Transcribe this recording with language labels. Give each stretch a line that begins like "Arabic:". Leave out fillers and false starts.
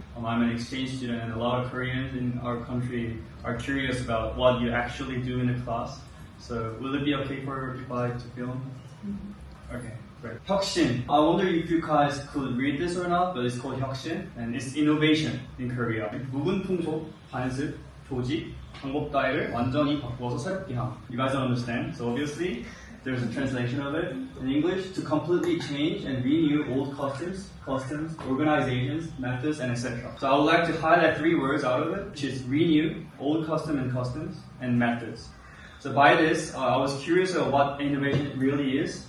English: I'm an exchange student, and a lot of Koreans in our country are curious about what you actually do in the class. So will it be okay if I to film? Okay, great. 혁신. I wonder if you guys could read this or not, but it's called 혁신, and it's innovation in Korea.
Korean: 묵은 풍속, 관습, 조직, 방법 따위를 완전히 바꾸어서 새롭게 함.
English: You guys don't understand, so obviously there's a translation of it in English: to completely change and renew old customs, organizations, methods, and etc. So I would like to highlight 3 words out of it, which is renew, old customs, and methods. So by this, I was curious of what innovation really is.